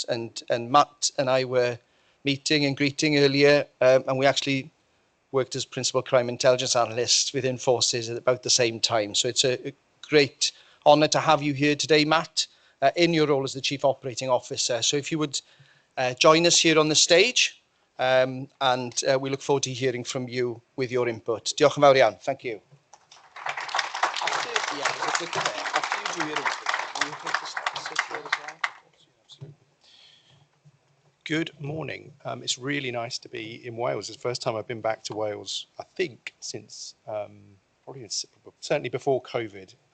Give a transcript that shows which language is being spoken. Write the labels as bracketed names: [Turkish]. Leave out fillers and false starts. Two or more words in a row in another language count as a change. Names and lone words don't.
[English] And Matt and I were meeting and greeting earlier, and we actually worked as principal crime intelligence analyst within forces at about the same time. So it's a great honour to have you here today, Matt, in your role as the Chief Operating Officer. So if you would join us here on the stage, and we look forward to hearing from you with your input. [Welsh] Diolch yn fawr iawn. [English] Thank you. Good morning. It's really nice to be in Wales. It's the first time I've been back to Wales, I think, since certainly before COVID.